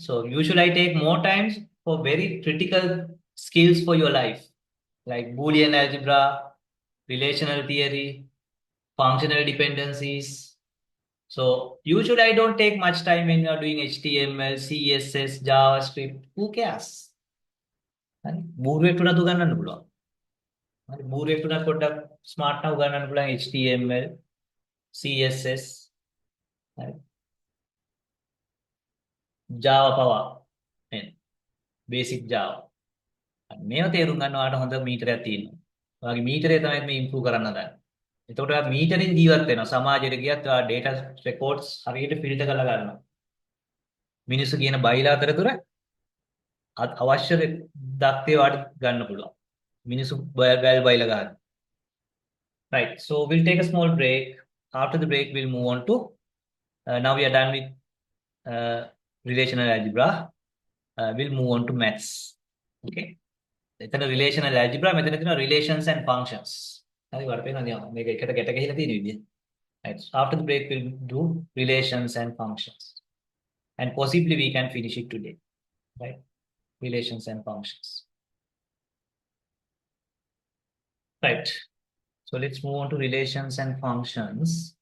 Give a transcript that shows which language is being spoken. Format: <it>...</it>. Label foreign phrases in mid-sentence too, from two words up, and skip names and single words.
<en>So usually I take more times for very critical skills for your life, like Boolean algebra, relational theory, functional dependencies. So usually I don't take much time when you are doing HTML, CSS, JavaScript. Who cares?</en> <si>බූරුවෙක් උනත් උගන්නන්න පුළුවන්. හරි බූරුවෙක් උනත් පොඩ්ඩක් ස්මාර්ට් නම් උගන්නන්න පුළුවන් HTML, CSS, හරි Java පවා නේද? basic Java. මේව තේරුම් ගන්නවාට හොඳ මීටරයක් තියෙනවා. ඔයාගේ මීටරේ තමයි මේ ඉම්ප්‍රූව් කරන්න හදන්නේ. එතකොට ඔයා මීටරෙන් ජීවත් වෙනවා. සමාජයට ගියත් ඔයා</si> <en>data records</en> <si>හරියට ෆිල්ටර් කරලා ගන්නවා. මිනිස්සු කියන බයිලා අතරතුර අවශ්‍ය දත්තේ වාට ගන්න පුළුවන්. මිනිස්සු බයල් බයිලා ගන්න.</si> <en>Right. So we'll take a small break. After the break, we'll move on to now we are done with relational algebra. We'll move on to maths. Okay. එතන relational algebra</en> <si>මෙතන තියෙනවා</si> <en>relations and functions.</en> <si>හරි වර පේනවා නියම. මේක එකට ගැට ගහලා තියෙන විදිය.</si> <en>Right. So after the break, we'll do relations and functions. And possibly we can finish it today. Right. Relations and functions. Right. So let's move on to relations and functions.</en>